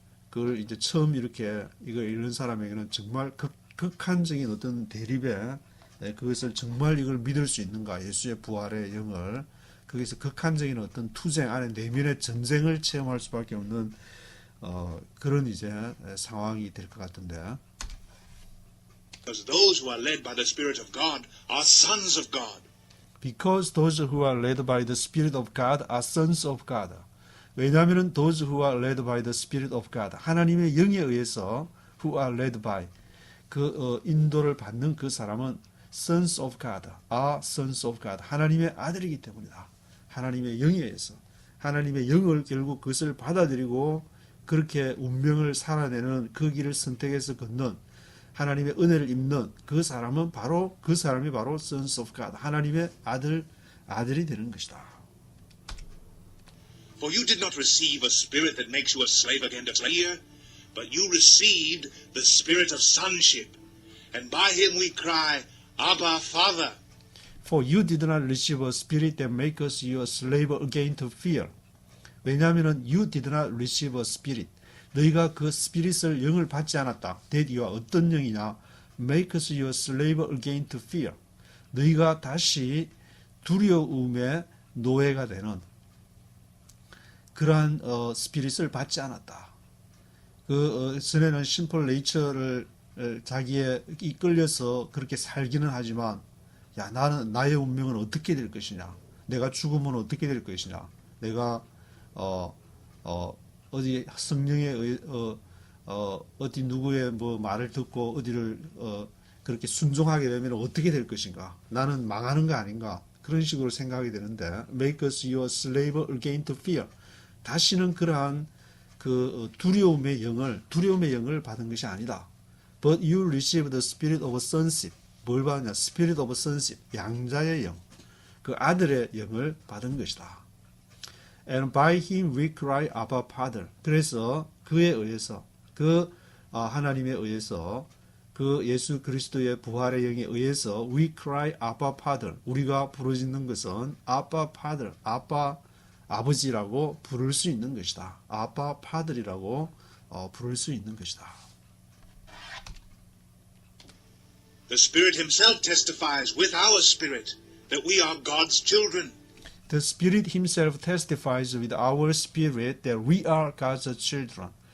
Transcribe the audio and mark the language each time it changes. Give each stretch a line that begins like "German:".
Korean: 그걸 이제 처음 이렇게 이걸 읽는 사람에게는 정말 극한적인 어떤 대립에 그것을 정말 이걸 믿을 수 있는가, 예수의 부활의 영을, 거기서 극한적인 어떤 투쟁 안에 내면의 전쟁을 체험할 수밖에 없는 그런 이제 상황이 될 것 같은데.
English: Because those who are led by the Spirit of God are sons of God. Because those who are led by the Spirit of God are sons of God.
Korean: 왜냐하면
English: those who are led by the Spirit of God,
Korean: 하나님의 영에 의해서
English: who are led by,
Korean: 인도를 받는 그 사람은
English: sons of God, are sons of God,
Korean: 하나님의 아들이기 때문이다. 하나님의 영에 의해서, 하나님의 영을 결국 그것을 받아들이고 그렇게 운명을 살아내는 그 길을 선택해서 걷는, 하나님의 은혜를 입는 그 사람이 바로
English: sons of God,
Korean: 하나님의 아들이 되는 것이다.
English: For you did not receive a spirit that makes you a slave again to fear, but you received the spirit of sonship, and by him we cry, Abba, Father. For you did not receive a spirit that makes you a slave again to fear.
Korean: 왜냐하면
English: you did not receive a spirit.
Korean: 너희가 그 스피릿을 영을 받지 않았다. that you가 어떤 영이냐?
English: makes you a slave again to fear.
Korean: 너희가 다시 두려움의 노예가 되는 그러한 스피릿을 받지 않았다. 전에는 심플 네이처를 자기에 이끌려서 그렇게 살기는 하지만 나의 운명은 어떻게 될 것이냐, 내가 죽으면 어떻게 될 것이냐, 내가 어디 성령의 어디 누구의 뭐 말을 듣고 어디를 그렇게 순종하게 되면 어떻게 될 것인가, 나는 망하는 거 아닌가, 그런 식으로 생각이 되는데,
English: make us your slave again to fear.
Korean: 다시는 그러한 그 두려움의 영을 받은 것이 아니다.
English: But you receive the spirit of sonship.
Korean: 뭘 받느냐?
English: Spirit of sonship.
Korean: 양자의 영. 그 아들의 영을 받은 것이다.
English: And by him we cry, Abba, Father.
Korean: 그래서 그에 의해서, 하나님에 의해서, 그 예수 그리스도의 부활의 영에 의해서
English: we cry, Abba, Father.
Korean: 우리가 부르짖는 것은
English: Abba, Father.
Korean: 아버지라고 부를 수 있는 것이다. 아빠 파들이라고 부를 수 있는 것이다.
English: The Spirit himself testifies with our spirit that we are God's children. The Spirit himself testifies with our spirit that we are God's children.